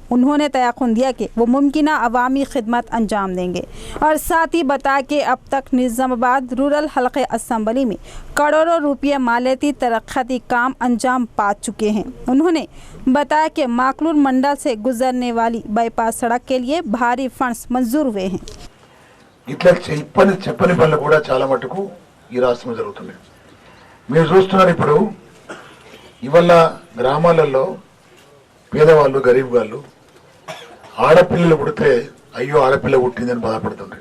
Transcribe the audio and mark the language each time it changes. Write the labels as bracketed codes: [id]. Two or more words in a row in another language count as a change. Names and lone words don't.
[ur] انہوں نے تیقن دیا کہ وہ ممکنہ عوامی خدمت انجام دیں گے اور ساتھ ہی بتایا کہ اب تک نظام آباد رورل حلقہ اسمبلی میں کروڑوں روپے مالیاتی ترقیاتی کام انجام پا چکے ہیں۔ انہوں نے بتایا کہ ماکلور منڈل سے گزرنے والی بائی پاس سڑک کے لیے بھاری فنڈز منظور ہوئے ہیں۔ [te] ఇట్లా చెప్పని పనులు కూడా చాలా మటుకు ఈ రాష్ట్రంలో జరుగుతున్నాయి. మీరు చూస్తున్నారు ఇప్పుడు ఇవాళ గ్రామాలలో పేదవాళ్ళు గరీబ్ వాళ్ళు ఆడపిల్లలు పుడితే అయ్యో ఆడపిల్ల పుట్టిందని బాధపడుతుంటాడు.